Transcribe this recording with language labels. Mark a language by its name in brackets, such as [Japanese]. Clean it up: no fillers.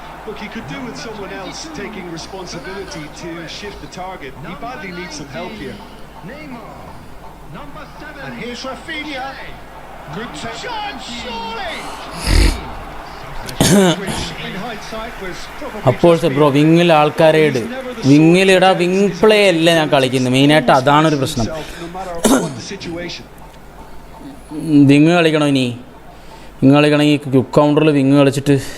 [English] Look, he could do with someone else taking responsibility to shift the target. He badly needs some help here. Neymar, number 7. And here's Rafinha. Good shot, surely! Which in hindsight was probably [Malayalam] അപ്പോൾ bro വിങ്ങിൽ ആൾക്കാരെ ഇട് വിങ്ങിലിടാ wing play അല്ല ഞാൻ കളിക്കുന്നത് മെയിനായിട്ട് അതാണൊരു പ്രശ്നം. [English] no matter what the situation. [Malayalam] Wing കളിക്കണോ ഇനി wing കളിക്കണമെങ്കിൽ quick കൗണ്ടറിൽ wing കളിച്ചിട്ട്